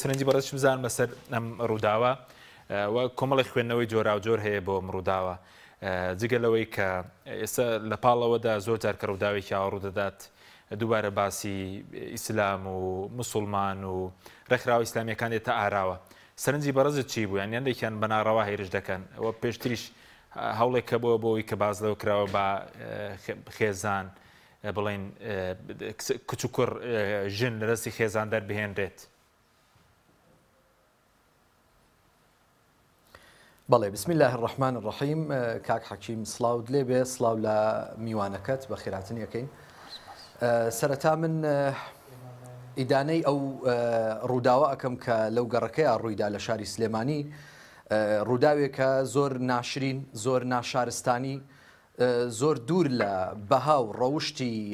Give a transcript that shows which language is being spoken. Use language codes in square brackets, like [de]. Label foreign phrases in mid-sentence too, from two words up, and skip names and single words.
[ckb] سەرنجی بەرەش بزانم بەسەر ئەم ڕووداوە و کۆمەڵی خوێندنەوەی جۆراوجۆر هەیە بۆ ئەم ڕووداوە جگەلەوەی کە ئێستا لە پاڵەوەدا زۆر جار کە ڕووداوێکی ئاوەڕوو دەدات دووبارە باسی ئیسلام و مسلمان و ڕێکخراوە ئیسلامیەکان دێتە ئاراوە سەرنجی بەڕزت چی بوو یان یەندێکیان بەناڕەوا هێرش دەکەن ئەوە پێشتریش هەوڵێک کە بۆی کە باز لەوە کراوە بە خێزان بڵێن کچ و کوڕ ژن لە دەستی خێزان دەربهێنرێت بەڵێ [ar] بسم الله الرحمن الرحیم [ckb] کاک حەکیم سڵاو لێ بێ سڵاو لە میوانەکەت بە خێراتن یەکەین سەرەتا من ئیدانەی ئەو ڕووداوە ئەەکەم کە لەو گەڕەکەیە ڕوویدا لە شاری سلێمانی ڕووداوێکە زۆر ناشرین زۆر ناشارستانی زۆر دوور لە بەها و ڕەوشتی